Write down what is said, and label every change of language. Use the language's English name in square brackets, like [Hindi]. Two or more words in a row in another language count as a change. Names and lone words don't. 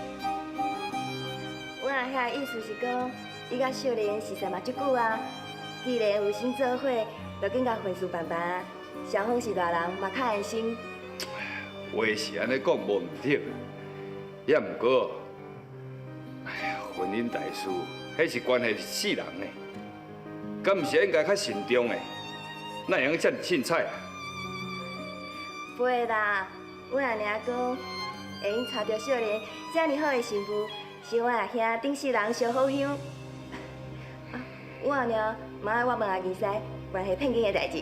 [Min Nan Chinese] 我阿兄的意思是讲，伊甲秀莲是识嘛足久啊，既然有心做伙，就紧甲婚事办办。双方是大人，嘛较安心。话是安尼讲无毋对，也毋过，婚姻大事，迄是关系世人呢，敢毋是应该较慎重的？哪会用遮尔凊彩啊？不会啦，我阿娘讲，会用娶到秀莲遮尔好的媳妇，是我阿兄顶世人烧好香。我阿娘嘛爱我问阿二婿关系聘金的代志。